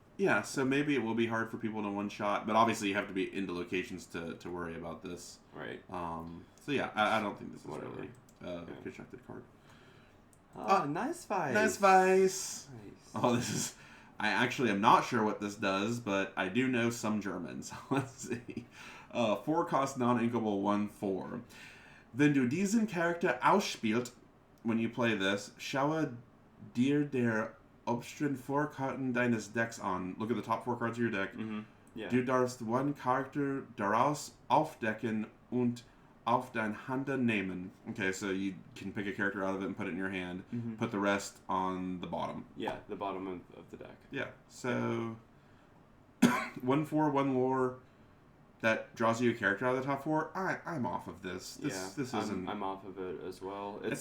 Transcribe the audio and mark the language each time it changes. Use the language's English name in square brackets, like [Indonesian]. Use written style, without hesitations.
[English] Yeah, so maybe it will be hard for people to one-shot, but obviously you have to be into locations to worry about this. Right. So yeah, I don't think this is really a constructed card. Nice Vice. Nice Vice. Oh, this is... I actually am not sure what this does, but I do know some German, so let's see. 4-cost non-inkable 1/4. [German] Wenn du diesen Charakter ausspielt, when you play this, schaue dir der oberen Vorkarten deines Decks an. [English] Look at the top 4 cards of your deck. Mm-hmm. Yeah. [German] Du darfst one Charakter daraus aufdecken und auf dein Hand nehmen. [English] Okay, so you can pick a character out of it and put it in your hand. Mm-hmm. Put the rest on the bottom. Yeah, the bottom of the deck. Yeah, so 1/4, 1 lore that draws you a character out of the top 4. I'm off of this. This isn't. I'm off of it as well. It's